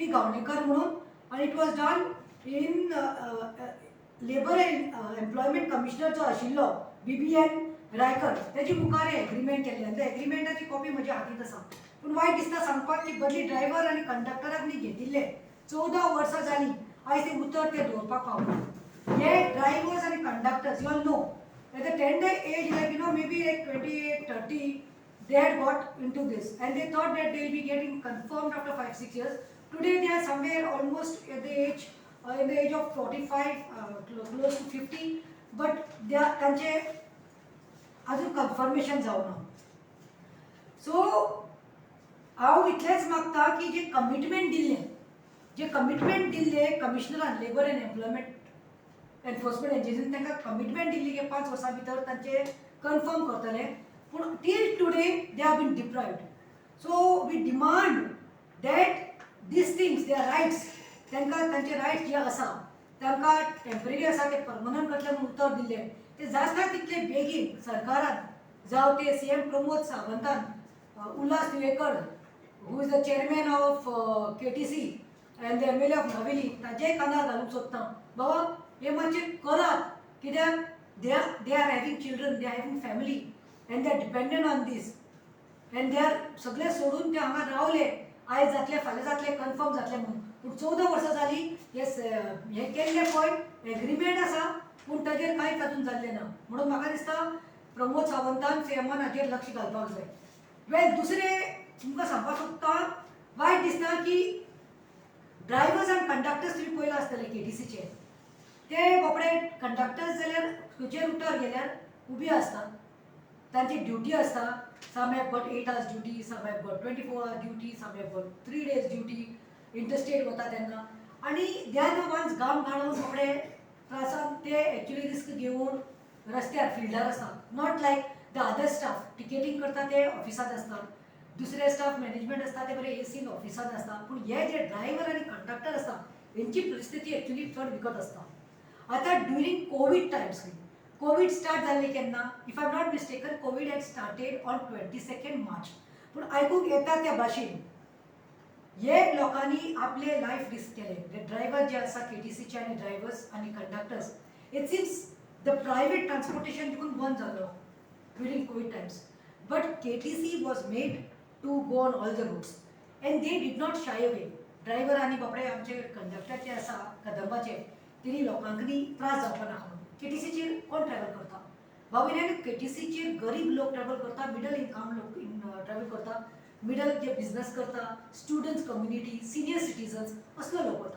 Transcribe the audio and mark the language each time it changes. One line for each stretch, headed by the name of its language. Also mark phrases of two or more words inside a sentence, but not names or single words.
Konkani: गावणेकर म्हणून आणि
English: it was done in Labour and Employment Commissioner
Konkani: जो आशिल्लो BBN रायकर त्याची मुखार एग्रीमेंट केल्ले आनी त्या एग्रीमेंटाची कॉपी म्हज्या हातींत आसा पूण वायट दिसता सांगपाक की बदली ड्रायव्हर आनी कंडक्टराक न्ही घेतिल्ले 14 वर्सां जालीं आयज ते उतर ते दवरपाक पावना हे ड्रायव्हर्स आनी कंडक्टर्स
English: you all know at the tender age like you know may be like
Konkani: 28-30
English: they had got into this and they thought that they will be getting confirmed after 5-6 years. Today they are somewhere almost at the age in the age of 45 close to 50 but they are
Konkani: त्यांचे अजून कन्फर्मेशन जावना सो हांव इतलेंच मागता की जे कमिटमेंट दिल्ले कमिशनरान लेबर एंड एम्प्लॉयमेंट एनफोर्समेंट एजन्सीन तांकां कमिटमेंट दिल्ली की 5 वर्सां भितर तांचे कन्फर्म करतले पण
English: till today they have been deprived. So we demand that these things, their rights,
Konkani: तांचे रायट्स जे आसा तांकां टेम्पररी आसा ते परमनंट करतले म्हणून उतर दिल्ले ते जाता तितले बेगीन सरकारान जावं ते CM प्रमोद सावंतान उल्हास दिवेकर
English: who is the chairman of KTC and the MLA of Naveli
Konkani: ताजे कानार घालूंक सोदता बाबा हे मातशें करात कित्याक
English: they are having children, they are having family and they are
Konkani: dependent on this and they are सगळे सोडून ते हांगा रावले आयज जातले फाल्यां जातले कन्फर्म जातले म्हणून पूण 14 वर्सां जाली हे केल्ले पळय एग्रीमेंट आसा पूण ताजेर कांयच अजून जाल्लें ना म्हणून म्हाका दिसता प्रमोद सावंतान CMन हाचेर लक्ष घालपाक जाय वेल दुसरें तुमकां सांगपाक सोदता वायट दिसता की ड्रायव्हर्स आनी कंडक्टर्स तुमी पयला आसतले KTCचे ते बाबडे कंडक्टर्स जाल्यार खंयचे रुटार गेल्यार उबी आसतात तांची ड्युटी आसता
English: some have got 8 hours duty, some have got 24 hours duty, some have got 3 days duty, interstate
Konkani: वता तेन्ना आणि
English: they are the ones
Konkani: घाम घालून बाबडे त्रासान ते ॲक्च्युली रिस्क घेवन रस्त्यार फिल्डार आसतात
English: not like the other staff
Konkani: टिकेटींग करता ते ऑफिसांत आसतात दुसरे स्टाफ मॅनेजमेंट आसता ते बरे एसीन ऑफिसांत आसता पूण हे जे ड्रायव्हर आनी कंडक्टर आसता हेंची परिस्थिती ॲक्च्युली चड विकट आसता आतां
English: during Covid times
Konkani: कोविड स्टार्ट जाल्लें केन्ना
English: if I am not mistaken Covid had started on 22nd March
Konkani: पूण आयकूंक येता त्या भाशेन हे लोकांनी आपले लायफ रिस्क केले. ड्रायव्हर जे आसा KTCचे आनी ड्रायव्हर्स आनी कंडक्टर्स,
English: it seems the private transportation
Konkani: देखून बंद जालो
English: during Covid times. But KTC was made to go on all the routes and they did not shy away.
Konkani: ड्रायव्हर आनी बापडे आमचे कंडक्टर जे आसा कदंबाचे, तेणी लोकांकनी त्रास जावपा नाका म्हणून KTCचेर कोण ट्रॅव्हल करता. भाविल्यान KTCचेर गरीब लोक ट्रॅव्हल करता,
English: middle income
Konkani: लोक ट्रॅव्हल करता, मिडल जे बिझनेस करता,
English: students community, senior citizens,
Konkani: असलो लोक वता.